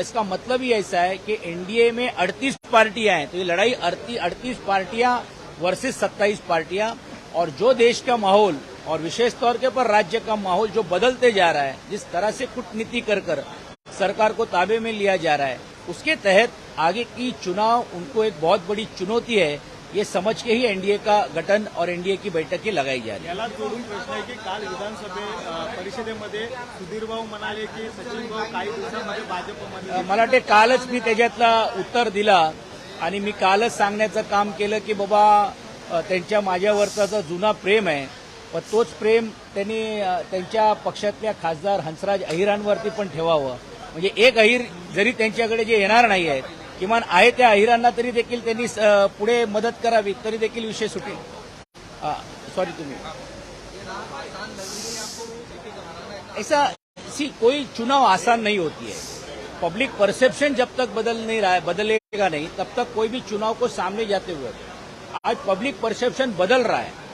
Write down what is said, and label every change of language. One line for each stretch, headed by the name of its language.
Hindi: इसका मतलब ही ऐसा है कि एनडीए में 38 पार्टियां हैं, तो ये लड़ाई 38 पार्टियां वर्सेस 27 पार्टियां और जो देश का माहौल और विशेष तौर के पर राज्य का माहौल जो बदलते जा रहा है, जिस तरह से कूटनीति कर सरकार को ताबे में लिया जा रहा है, उसके तहत आगे की चुनाव उनको एक बहुत बड़ी चुनौती है, ये समझ के ही एनडीए का गठन और एनडीए की बैठकें लगाई जा रही है.
Marathi: याला जोडून प्रश्न आहे की काल परिषदेमध्ये सुधीर भाऊ म्हणाले की सचिन भाऊ काही दिवसांमध्ये भाजपमध्ये मला वाटते कालच मी त्याच्यातला उत्तर दिला आणि मी कालच सांगण्याचं काम केलं की बाबा त्यांच्या माझ्यावरचा जो जुना प्रेम आहे, पण तोच प्रेम त्यांनी त्यांच्या पक्षातल्या खासदार हंसराज अहिरांवरती पण ठेवावं. म्हणजे एक अहिर जरी त्यांच्याकडे जे येणार नाही आहेत, किमान आहे त्या अहिरांना तरी देखील त्यांनी पुढे मदत करावी, तरी देखील विषय सुटेल.
Hindi: सॉरी
Marathi: तुम्ही
Hindi: ऐसा कोई चुनाव आसान नहीं होती है. पब्लिक परसेप्शन जब तक बदलेगा नहीं तब तक कोई भी चुनाव को सामने जाते हुए, आज पब्लिक परसेप्शन बदल रहा है.